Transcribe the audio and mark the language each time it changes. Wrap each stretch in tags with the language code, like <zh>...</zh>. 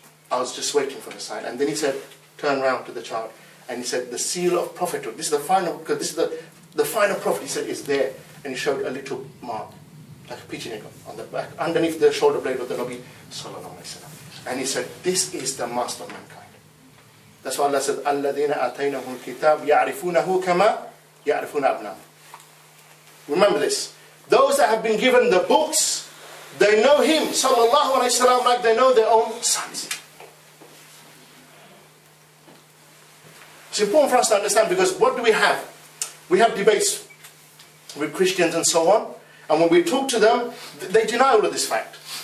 <en>I was just waiting for the sign. And then he said, turn around to the child. And he said, the seal of prophethood. This is the final, because this is the final prophet. He said, is there. And he showed a little mark, like a pigeon on the back, underneath the shoulder blade of the Nabi Sallallahu Alaihi Wasallam. And he said, this is the master of mankind. That's why Allah said,</en> <ar>الَّذِينَ آتَيْنَهُ الْكِتَابِ يَعْرِفُونَهُ كَمَا يَعْرِفُونَ أَبْنَاهُمْ.</ar> <en>Remember this. Those that have been given the books, they know him, Sallallahu Alaihi Wasallam, like they know their own sons. It's important for us to understand, because what do we have? We have debates with Christians and so on, and when we talk to them, they deny all of this fact.</en>